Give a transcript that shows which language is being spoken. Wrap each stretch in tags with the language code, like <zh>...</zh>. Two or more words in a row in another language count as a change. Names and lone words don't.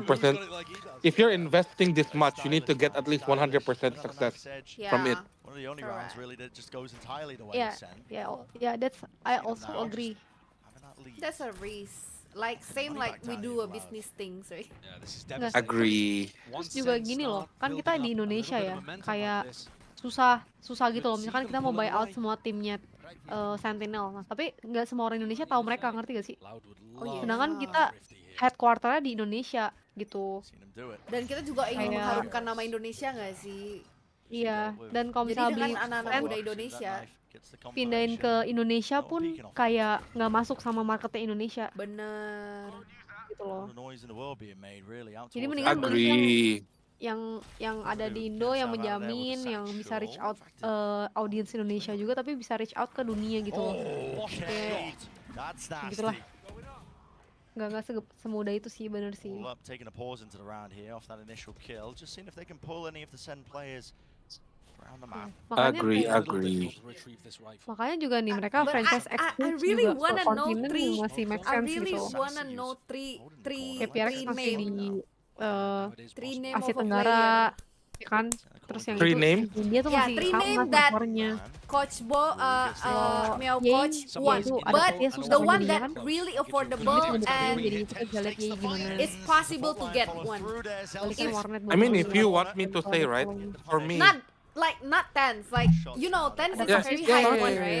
<en>If you're investing this much, you need to get at least 100% success from it. One of the only rounds really that just goes entirely the way yeah. That's I also agree. That's a risk. Like same like we do a business things, right? Agree.</en> <id>Terus juga gini loh, kan kita di Indonesia ya, kayak susah gitu loh. Misalkan kita mau</id> <en>buy out</en> <id>semua timnya Sentinel, nah, tapi nggak semua orang Indonesia tahu mereka, ngerti gak sih? Sedangkan kita headquarternya di Indonesia gitu. Dan kita juga ingin mengharumkan nama Indonesia nggak sih? Iya, dan kalau misalnya beli anak-anak muda Indonesia pindahin ke Indonesia pun kayak nggak masuk sama marketnya Indonesia. Bener. Gitu loh. Jadi Jadi mendingan beli yang yang ada di Indo yang menjamin yang bisa</id> <en>reach out</en> <id>audiens Indonesia juga tapi bisa</id> <en>reach out</en> <id>ke dunia gitu loh. Kayak gitulah. Nggak semudah itu sih, bener sih.</id> <en>Taking a pause into the round here off that initial kill, just seeing if they can pull any of the SEN players around the map. Agree.</en> <id>Makanya juga nih mereka franchise X2</id> <en>really</en> <id>juga</id> <en>wanna know masih make sense I really</en> <id>gitu.</id> <en>wanna know three</en> <id>PRX masih</id> <en>name.</en> <id>di Asia Tenggara, ya kan? Terus yang</id> <en>Three</en> <id>itu</id> <en>name?</en> <id>India tuh masih</id> <en>three</en> <id>sama</id> <en>name that</en> <id>servernya.</id> <en>Coach Meow Coach one, but the one that really affordable and it's possible to get one. I mean, if you want me to say, right, for me. Not tens, like you know, tens is a very high one, right?</en>